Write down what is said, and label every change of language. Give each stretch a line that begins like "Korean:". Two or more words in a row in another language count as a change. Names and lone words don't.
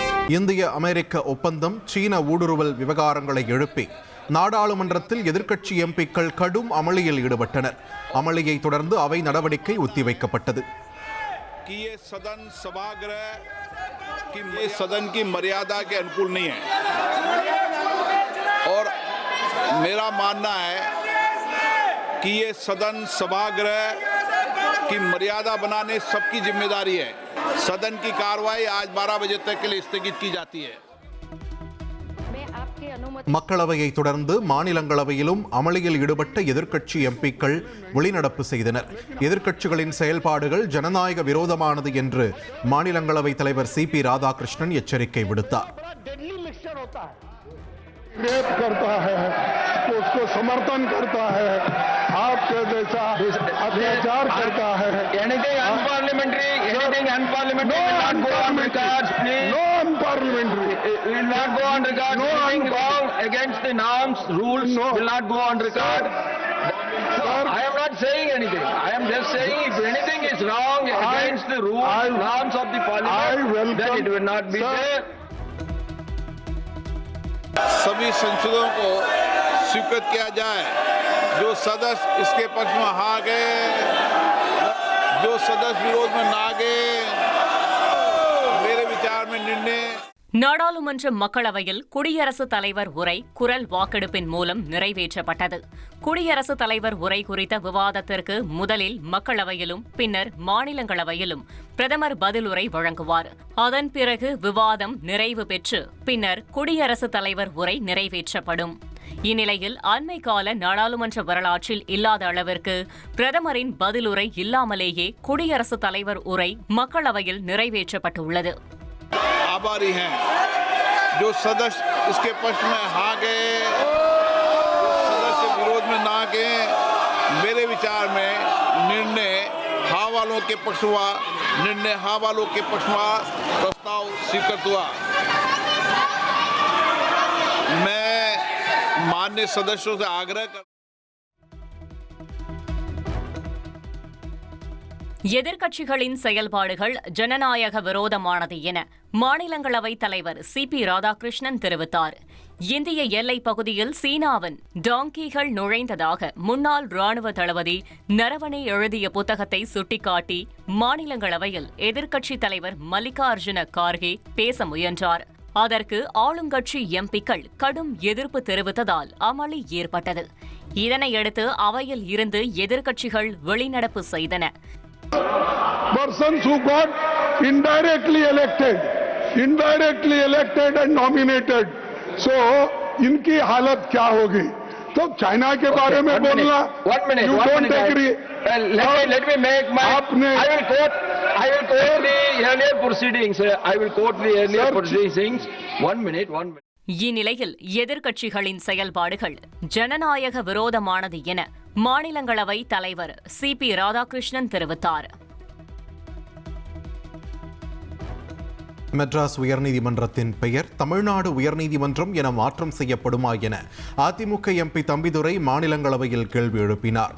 Tamil: இந்திய அமெரிக்க ஒப்பந்தம், சீன ஊடுருவல் விவகாரங்களை எழுப்பி நாடாளுமன்றத்தில் எதிர்க்கட்சி எம்பிக்கள் கடும் அமளியில் ஈடுபட்டனர். அமளியை தொடர்ந்து அவை நடவடிக்கை ஒத்திவைக்கப்பட்டது.
Hindi: सदन की मर्यादा के अनुकूल नहीं है और मेरा मानना है कि ये सदन सभागृह की मर्यादा बनाने सबकी जिम्मेदारी है। सदन की कार्रवाई आज 12 बजे तक के लिए स्थगित की जाती है.
Tamil: மக்களவையை தொடர்ந்து மாநிலங்களவையிலும் அமளியில் ஈடுபட்ட எதிர்க்கட்சி எம்பிக்கள் வெளிநடப்பு செய்தனர். எதிர்க்கட்சிகளின் செயல்பாடுகள் ஜனநாயக விரோதமானது என்று மாநிலங்களவை தலைவர் சிபி ராதாகிருஷ்ணன் எச்சரிக்கை விடுத்தார்.
Hindi: रेप करता है तो उसको समर्थन करता है, आपके जैसा अत्याचार करता है.
English: Anything unparliamentary will not go on record, please. No unparliamentary. Will not go on record. No Anything wrong against the norms, rules will not go on record. Sir, I am not saying anything. I am just saying if anything is wrong against the rules, norms of the parliament, then it will not be there.
Hindi: सभी संसदों को स्वीकृत किया जाए. जो सदस्य इसके पक्ष में हाँ गए, जो सदस्य विरोध में ना गए, मेरे विचार में निर्णय.
Tamil: நாடாளுமன்ற மக்களவையில் குடியரசுத் தலைவர் உரை குரல் வாக்கெடுப்பின் மூலம் நிறைவேற்றப்பட்டது. குடியரசுத் தலைவர் உரை குறித்த விவாதத்திற்கு முதலில் மக்களவையிலும் பின்னர் மாநிலங்களவையிலும் பிரதமர் பதிலுரை வழங்குவார். அதன் பிறகு விவாதம் நிறைவு பெற்று பின்னர் குடியரசுத் தலைவர் உரை நிறைவேற்றப்படும். இந்நிலையில் அண்மை கால நாடாளுமன்ற வரலாற்றில் இல்லாத அளவிற்கு பிரதமரின் பதிலுரை இல்லாமலேயே குடியரசுத் தலைவர் உரை மக்களவையில் நிறைவேற்றப்பட்டுள்ளது.
Hindi: आभारी हैं जो सदस्य इसके पक्ष में हाँ गए, सदस्य विरोध में ना गए. मेरे विचार में निर्णय हाँ वालों के पक्ष हुआ, निर्णय हाँ वालों के पक्ष हुआ, प्रस्ताव स्वीकृत हुआ. मैं माननीय सदस्यों से आग्रह कर
Tamil: எதிர்க்கட்சிகளின் செயல்பாடுகள் ஜனநாயக விரோதமானது என மாநிலங்களவை தலைவர் சிபி ராதாகிருஷ்ணன் தெரிவித்தார். இந்திய எல்லைப் பகுதியில் சீனாவின் டாங்கிகள் நுழைந்ததாக முன்னாள் ராணுவ தளபதி நரவனே எழுதிய புத்தகத்தை சுட்டிக்காட்டி மாநிலங்களவையில் எதிர்க்கட்சித் தலைவர் மல்லிகார்ஜுன கார்கே பேச முயன்றார். அதற்கு ஆளுங்கட்சி எம்பிக்கள் கடும் எதிர்ப்பு தெரிவித்ததால் அமளி ஏற்பட்டது. இதனையடுத்து அவையில் இருந்து எதிர்க்கட்சிகள் வெளிநடப்பு செய்தன.
English: Persons who got indirectly elected and nominated. So,
Hindi: इनकी हालत क्या होगी? तो चाइना के बारे में बोलना.
English: You don't agree. Let me make my. I will quote the earlier proceedings. I will quote the earlier proceedings. 1 minute.
Tamil: இந்நிலையில் எதிர்க்கட்சிகளின் செயல்பாடுகள் ஜனநாயக விரோதமானது என மாநிலங்களவை தலைவர் சிபி ராதாகிருஷ்ணன் தெரிவித்தார். மெட்ராஸ் உயர்நீதிமன்றத்தின் பெயர் தமிழ்நாடு உயர்நீதிமன்றம் என மாற்றம் செய்யப்படுமா என அதிமுக எம்பி தம்பிதுரை மாநிலங்களவையில் கேள்வி எழுப்பினார்.